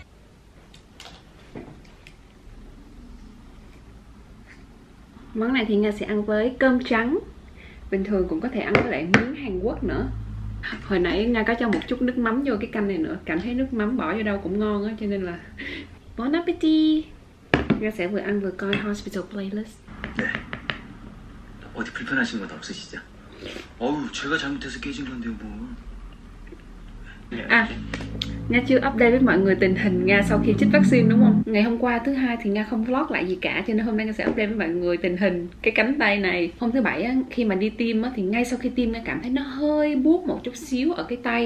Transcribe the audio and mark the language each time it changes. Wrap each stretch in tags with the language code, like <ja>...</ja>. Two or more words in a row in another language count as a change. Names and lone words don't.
<vi>Món này thì Nga sẽ ăn với cơm trắng. Bình thường cũng có thể ăn với lại miếng Hàn Quốc nữa. Hồi nãy Nga có cho một chút nước mắm vô cái canh này nữa. Cảm thấy nước mắm bỏ vô đâu cũng ngon á. Cho nên là</vi> <fr>bon appetit.</fr> <vi>Nga sẽ vừa ăn vừa coi Hospital Playlist.</vi> <ko>네. 어디 불편하신 건 없으시죠? 어우, 제가 잘못해서 깨진 건데요, 뭐.</ko> <vi>À, Nga chưa update với mọi người tình hình Nga sau khi chích vaccine đúng không? Ngày hôm qua thứ hai thì Nga không vlog lại gì cả, cho nên hôm nay Nga sẽ update với mọi người tình hình cái cánh tay này. Hôm thứ bảy á, khi mà đi tiêm á, thì ngay sau khi tiêm Nga cảm thấy nó hơi buốt một chút xíu ở cái tay.</vi>